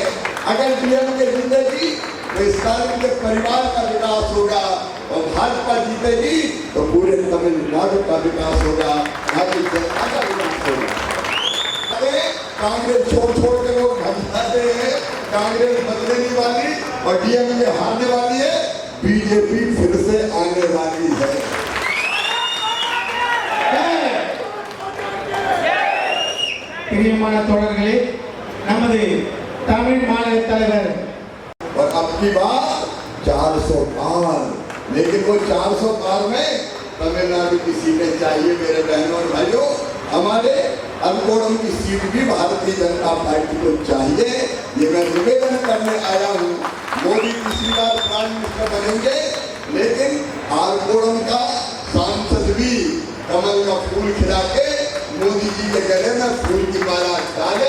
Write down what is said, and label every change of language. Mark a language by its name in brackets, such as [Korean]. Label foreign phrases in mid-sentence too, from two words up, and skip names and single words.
[Hindi] अगर पीएम के जीतेगी तो स्टालिन के परिवार का विकास होगा और भाजपा जीतेगी तो पूरे तमिलनाडु का विकास होगा, राज्य जनता का विकास होगा। अरे कांग्रेस छोड़ के लोग भाग जाते हैं, कांग्रेस बदलने वाली और डीएमके हारने वाली है, बीजेपी फिर से आने वाली है। [Tamil] பிரியமான தோழர்களே, நமது தமிழ் மாநில தலைவர் [Hindi] और अब की बात 400 पार, लेकिन वो 400 पार में तमिलनाडु की सीटें चाहिए। मेरे बहनों और भाइयों, हमारे अरकोणम की सीट भी भारतीय जनता पार्टी को चाहिए। ये मैं निवेदन करने आया हूँ। मोदी किसी बार [English] prime minister [Hindi] बनेंगे, लेकिन अरकोणम का सांसद भी कमल का फूल खिला के मोदी जी के गले में फूल की माला डाले।